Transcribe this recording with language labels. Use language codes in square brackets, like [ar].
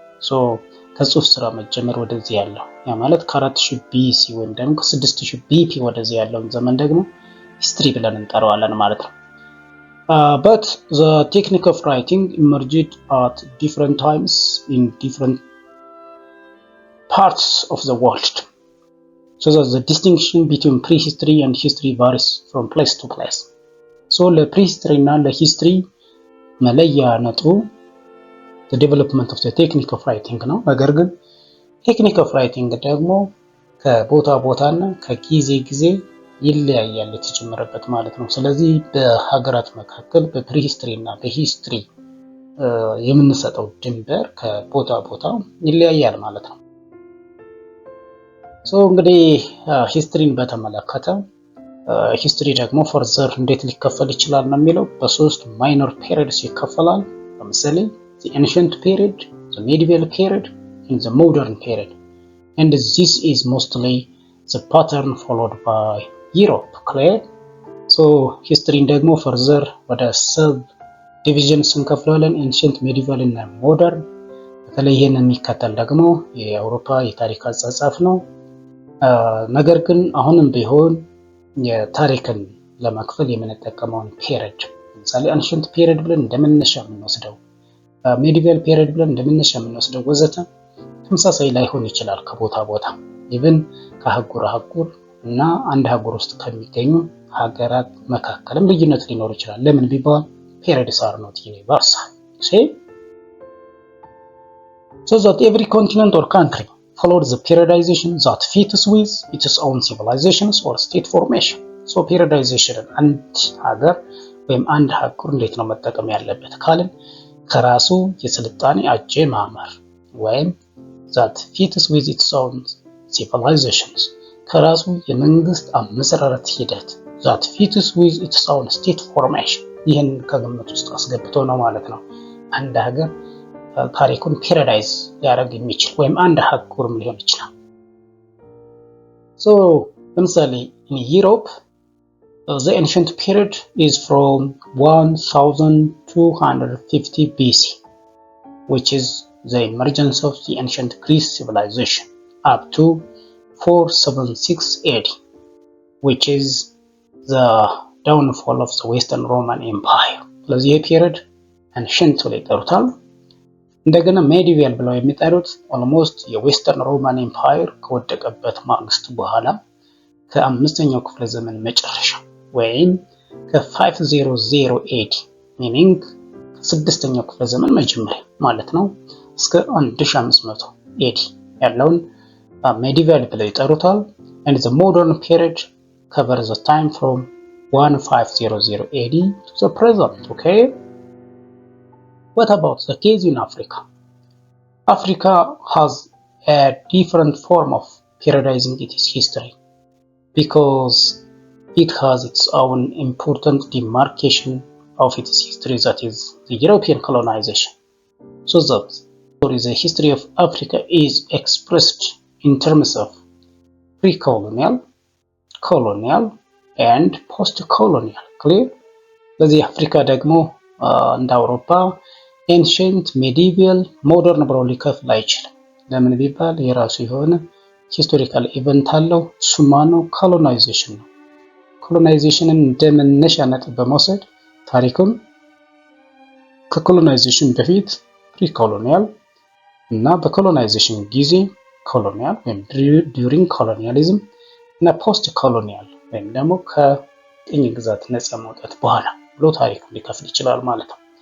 [am] So ከጽሁፍ ስራ መጀመር ወደዚህ ያለው ያ ማለት ከ4000 BC ወይም ደግሞ ከ6000 BP ወደዚህ ያለውን ዘመን ደግሞ ሂስትሪ ብለን እንጠራዋለን ማለት ነው። [en] But the technique of writing emerged at different times in different parts of the world. So that the distinction between prehistory and history varies from place to place. [am] So ለፕሪሂስትሪ እና ለሂስትሪ መለያ ነጥቡ [en] the development of the technique of writing [am] ነው። ነገር ግን ቴክኒክ ኦፍ ራይቲንግ ደግሞ ከቦታ ቦታ እና ከጊዜ ጊዜ ይለያያል የተጀመረበት ማለት ነው። ስለዚህ በሀገራት መካከል በፕሪሂስትሪ እና በሂስትሪ የምንሰጠው ድንበር ከቦታ ቦታ ይለያያል ማለት ነው። ሶ እንግዲህ ሂስትሪን በተመለከተ ሂስትሪ ደግሞ ፈርዘር እንዴት ሊከፈል ይችላል ነው የሚለው በሶስት ማይነር ፔሪድስ ይከፈላል። ለምሳሌ [en] the ancient period, the medieval period, and the modern period. And this is mostly the pattern followed by Europe. Clear? [am] So history ደግሞ ፈርዘር ወደ ሰብ ዲቪዥንስ እንከፍላለን። ancient, medieval እና modern። በተለይ ይሄን የሚከተል ደግሞ የአውሮፓ የታሪክ አጻጻፍ ነው። ነገር ግን አሁንም ቢሆን የታሪክን ለመክፈል የምንጠቀመውን ፔሪድ ለምሳሌ ancient period ብለን እንደመነሻ የምንወስደው ሜዲቫል ፔሪድ ብለን እንደመነሻ የምንወስደው ወዘተ ተመሳሳይ ላይሆን ይችላል ከቦታ ቦታ ኢቭን ከአህጉር አህጉር እና አንድ አህጉር ውስጥ ከሚገኙ ሀገራት መካከልም ልዩነት ሊኖር ይችላል። ለምን ቢባል [en] periods are not universal. See? So that every continent or country followed the periodization that fits with its own civilizations or state formation. [am] So periodization አንድ ሀገር ወይም አንድ አህጉር እንዴት ነው መጠቀም ያለበት ካልን ከራሱ የስልጣኔ አጀማመር ወይም [en] that fits with its own civilizations [am] ከራሱ የመንግስት አመሰራረት ሂደት [en] that fits with its own state formation [am] ይህን ከግምት ውስጥ አስገብቶ ነው ማለት ነው አንድ ሀገር ታሪኩን ፔሪዳይዝ ሊያደርግ የሚችል ወይም አንድ አህጉርም ሊሆን ይችላል። [en] So ለምሳሌ in Europe the ancient period is from 1250 BC, which is the emergence of the ancient Greece civilization, up to 476 AD, which is the downfall of the Western Roman Empire. [am] ስለዚህ ይህ ፔሪድ ancient ላይ ጠሩታል። እንደገና ሜዲቫል ብለው የሚጠሩት ኦልሞስት የዌስተርን ሮማን ኤምፓየር ከወደቀበት ማግስት በኋላ ከአምስተኛው ክፍለ ዘመን መጨረሻ ወይም ከ500 AD ሚኒንግ ከስድስተኛው ክፍለ ዘመን መጀመሪያ ማለት ነው እስከ 1500 AD ያለውን ሜዲቫል ብለው ይጠሩታል። [en] and the modern period covers the time from 1500 AD to the present. Okay, what about the case in Africa? Africa has a different form of periodizing its history because it has its own important demarcation of its history, that is the European colonization. So that the history of Africa is expressed in terms of pre-colonial, colonial, and post-colonial. Clear? [am] ለዚህ አፍሪካ ደግሞ እንደ አውሮፓ ኤንሸንት፣ ሜዲቪያል፣ ሞደርን ብሎ ሊከፍል አይችልም። ለምን ቢባል የራሱ የሆነ ሂስቶሪካል ኢቨንት አለው። እሱም ማነው? ኮሎናይዜሽን ነው። ኮሎናይዜሽንን እንደ መነሻ ነጥብ በመውሰድ ታሪኩን ከኮሎናይዜሽን በፊት ፕሪኮሎኒያል እና በኮሎናይዜሽን ጊዜ ኮሎኒያል ወይም ዱሪንግ ኮሎኒያሊዝም እና ፖስት ኮሎኒያል ወይም ደግሞ ከቅኝ ግዛት ነፃ መውጣት በኋላ ብሎ ታሪኩን ሊከፍል ይችላል ማለት ነው።